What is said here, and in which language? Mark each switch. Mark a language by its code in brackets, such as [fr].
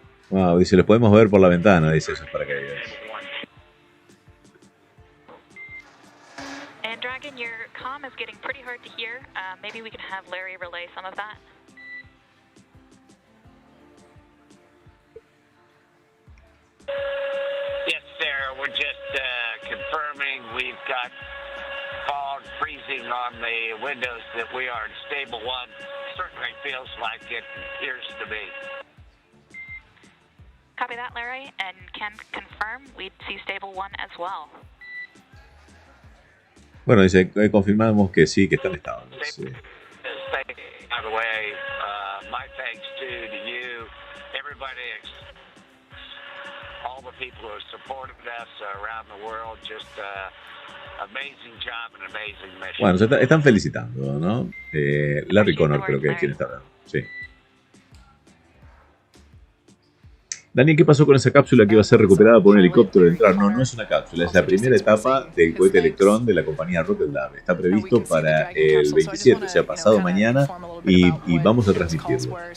[es] Wow, dice, los podemos ver por la ventana, dice esos paracaídas. [en] Dragon, your comm is getting pretty hard to hear. Maybe we can have Larry relay some of that. Yes, sir. We're just confirming we've got fog freezing on the windows that we are in stable 1. Certainly feels like it appears to be. Copy that, Larry, and can confirm we'd see stable 1 as well. [es] Bueno, dice, confirmamos que sí, que están estables. Sí. [en] By the way, my thanks to you, everybody, all the people who have supported us around the world. Just amazing job and amazing mission. [es] Bueno, se están felicitando, ¿no? Larry Connor creo que es quien está hablando. Sí. Daniel, ¿qué pasó con esa cápsula que iba a ser recuperada por un helicóptero de ENTRA? No, no es una cápsula, es la primera etapa del cohete Electrón de la compañía Rocket Lab. Está previsto para el 27, o sea, pasado mañana, y vamos a transmitirlo.